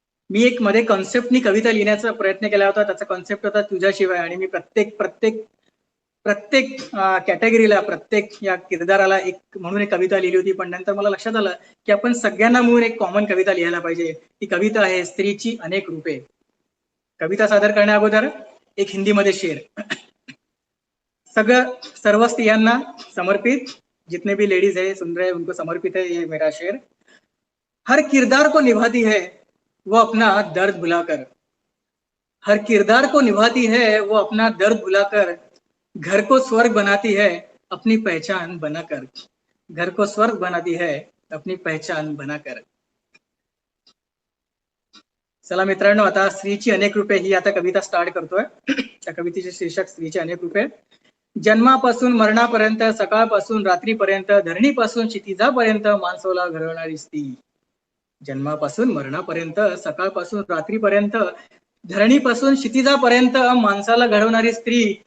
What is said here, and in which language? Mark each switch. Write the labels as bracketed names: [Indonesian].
[Marathi] मी एक मध्ये कॉन्सेप्टनी कविता लिहिण्याचा प्रयत्न केला होता. त्याचा कॉन्सेप्ट होता तुझ्याशिवाय, आणि मी प्रत्येक प्रत्येक प्रत्येक कॅटेगरीला, प्रत्येक या किरदाराला एक म्हणून एक कविता लिहिली होती. पण नंतर मला लक्षात आलं की आपण सगळ्यांना मिळून एक कॉमन कविता लिहायला पाहिजे. ती कविता आहे स्त्रीची अनेक रूपे. कविता सादर करण्या अगोदर एक हिंदीमध्ये शेर. सर्व स्त्रियांना समर्पित, [Hindi] जितने भी लेडीज है सुन रहे हैं उनको समर्पित है ये मेरा शेर. हर किरदार को निभाती है वो अपना दर्द भुलाकर. हर किरदार को निभाती है वो अपना दर्द भुलाकर. घर को स्वर्ग बनाती है अपनी पहचान बनाकर. घर को स्वर्ग बनाती है अपनी पहचान बनाकर. [Marathi] चला मित्रांनो, आता स्त्रीची अनेक रूपे ही आता कविता स्टार्ट करतोय. त्या कवितेचे शीर्षक स्त्रीची अनेक रूपे. जन्मापासून मरणापर्यंत, सकाळपासून रात्रीपर्यंत, धरणीपासून क्षितिजापर्यंत माणसाला घडवणारी स्त्री. जन्मापासून मरणापर्यंत, सकाळपासून रात्रीपर्यंत, धरणीपासून क्षितिजापर्यंत माणसाला घडवणारी स्त्री.